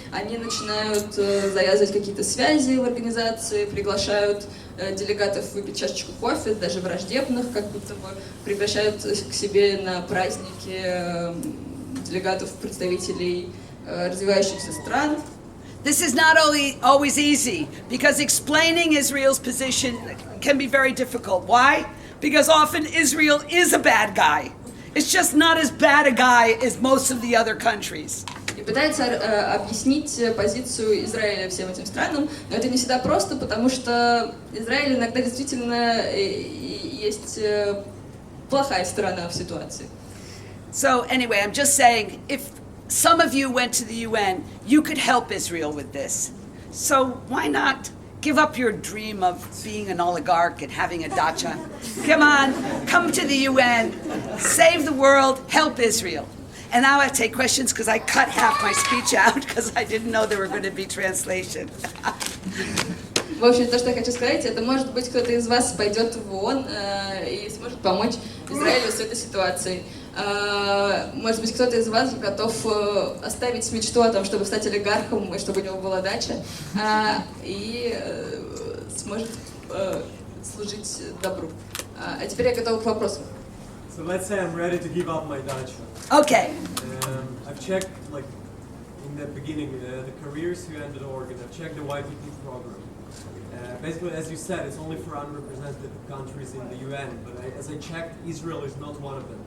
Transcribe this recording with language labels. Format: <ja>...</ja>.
<ru>Они начинают завязывать какие-то связи в организации, приглашают делегатов выпить чашечку кофе, даже враждебных, как будто бы приглашают к себе на праздники делегатов, представителей развивающихся стран.</ru> <en>This is not always easy, because explaining Israel's position can be very difficult. Why? Because often Israel is a bad guy. It's just not as bad a guy as most of the other countries.</en> <ru>И пытается объяснить позицию Израиля всем этим странам, но это не всегда просто, потому что Израиль иногда действительно есть плохая сторона в ситуации.</ru> <en>So anyway, I'm just saying, if some of you went to the UN, you could help Israel with this. So why not give up your dream of being an oligarch and having a dacha? Come on, come to the UN, save the world, help Israel. And now I take questions because I cut half my speech out because I didn't know there were going to be translation.</en> <ru>В общем, то, что я хочу сказать, это, может быть, кто-то из вас пойдет в ООН и сможет помочь Израилю с этой ситуацией. Может быть, кто-то из вас готов оставить мечту о том, чтобы стать олигархом и чтобы у него была дача, и сможет служить добру. А теперь я готова к вопросу.</ru> <en>So let's say I'm ready to give up my dacha. Okay. I've checked, like, in the beginning, the careers you ended organ. I've checked the YPP program. Basically, as you said, it's only for unrepresented countries in the UN, but as I checked, Israel is not one of them.</en>